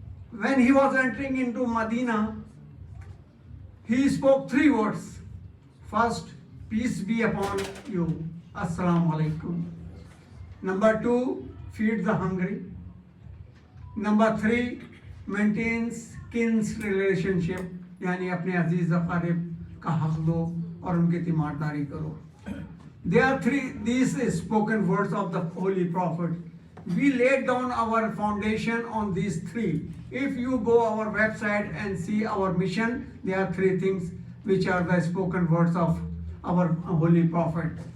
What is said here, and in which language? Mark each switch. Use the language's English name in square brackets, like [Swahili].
[English] When he was entering into Medina, he spoke three words. First, peace be upon you. Assalamu alaikum. Number two, feed the hungry. Number three, maintains kin's relationship. [Hindi] यानी अपने अजीज अकारिब का हक दो और उनकी तीमारदारी करो. [English] There are these spoken words of the Holy Prophet. We laid down our foundation on these three. If you go our website and see our mission, there are three things which are the spoken words of our Holy Prophet.